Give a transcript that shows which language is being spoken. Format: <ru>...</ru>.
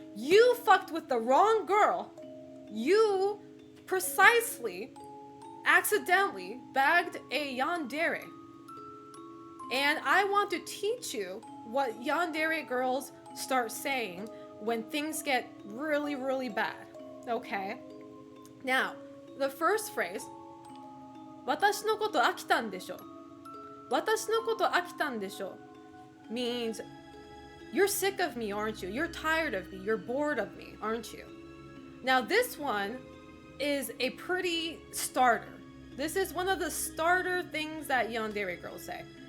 <en>You fucked with the wrong girl. You precisely, accidentally bagged a yandere. And I want to teach you what yandere girls start saying when things get really, really bad. Okay?</en> <ja>Now, the first phrase, 私のこと飽きたんでしょ。私のこと飽きたんでしょ</ja> <en>means you're sick of me, aren't you? You're tired of me. You're bored of me, aren't you? Now, this one is a pretty starter. This is one of the starter things that yandere girls say.</en>